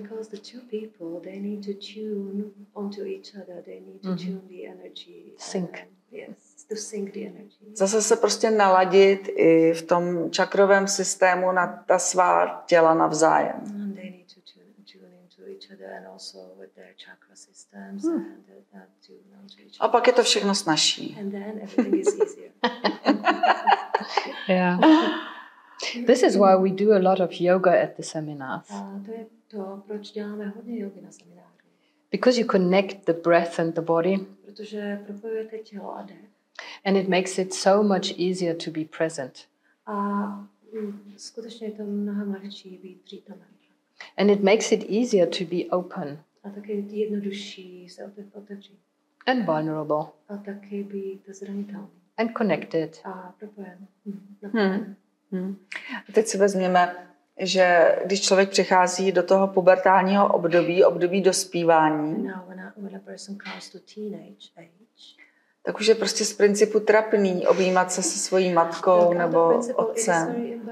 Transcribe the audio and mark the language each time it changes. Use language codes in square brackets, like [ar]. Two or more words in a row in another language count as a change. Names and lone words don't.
[cs] Zase se prostě naladit i v tom čakrovém systému na ta svá těla navzájem. A pak je to všechno snazší. [en] Yeah. This is why we do a lot of yoga at the seminars. [cs] To je to, proč děláme hodně jogy na semináři. [en] Because you connect the breath and the body. [cs] Protože propojujete tělo a dech. [en] And it makes it so much easier to be present. [cs] A skutečně je to mnohem lehčí být přítomen. [en] And it makes it easier to be open. [cs] A taky je jednodušší se otevřít. [en] And vulnerable. [cs] A taky být zranitelný. [en] And connected. [cs] A propojen. Teď si vezměme, že když člověk přichází do toho pubertálního období dospívání, tak už je prostě z principu trapný objímat se svojí matkou nebo otcem.